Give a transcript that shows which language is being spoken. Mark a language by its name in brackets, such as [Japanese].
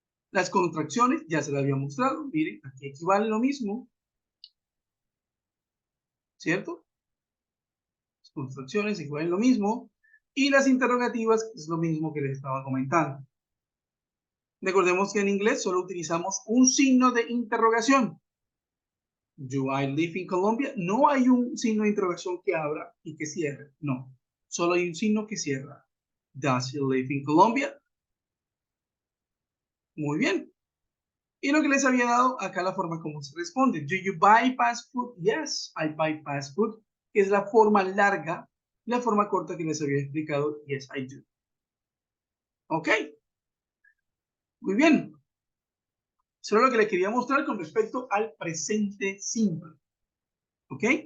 [Spanish] Las contracciones ya se las había mostrado, miren, aquí equivale lo mismo, ¿cierto? Las contracciones equivalen lo mismo. Y las interrogativas es lo mismo que les estaba comentando. Recordemos que en inglés solo utilizamos un signo de interrogación. [English] Do I live in Colombia? [Spanish] No hay un signo de interrogación que abra y que cierre. No, solo hay un signo que cierra. [English] Does he live in Colombia? [Spanish] Muy bien. Y lo que les había dado acá la forma como se responde. [English] Do you buy fast food? Yes, I buy fast food. [Spanish] Que es la forma larga, la forma corta que les había explicado. [English] Yes, I do. [Spanish] Ok, muy bien. Eso es lo que les quería mostrar con respecto al presente simple. ¿Ok?